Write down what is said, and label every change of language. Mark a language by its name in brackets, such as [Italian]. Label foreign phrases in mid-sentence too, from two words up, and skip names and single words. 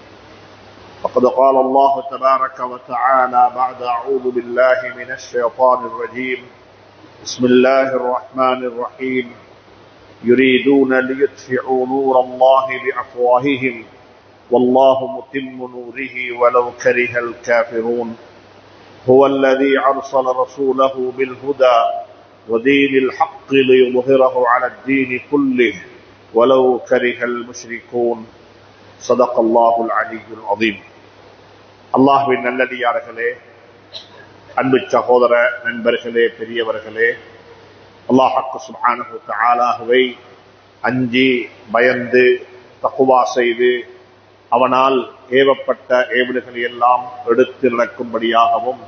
[Arabic] فقد قال الله تبارك وتعالى بعد أعوذ بالله من الشيطان الرجيم بسم الله الرحمن الرحيم يريدون ليطفئوا نور الله بأفواههم والله متم نوره ولو كره الكافرون هو الذي أرسل رسوله بالهدى ودين الحق ليظهره على الدين كله ولو كره المشركون. صدق الله العلي العظيم. [Tamil] அல்லாஹ்வின் நல்லடியார்களே, அன்பு சகோதர நண்பர்களே, பெரியவர்களே, அல்லாஹ் [Arabic] سبحانه وتعالى [Tamil] அஞ்சி பயந்து தக்வா செய்து அவனால் ஏவப்பட்ட ஏவல்களை எல்லாம் எடுத்து நடக்கும்படியாகவும்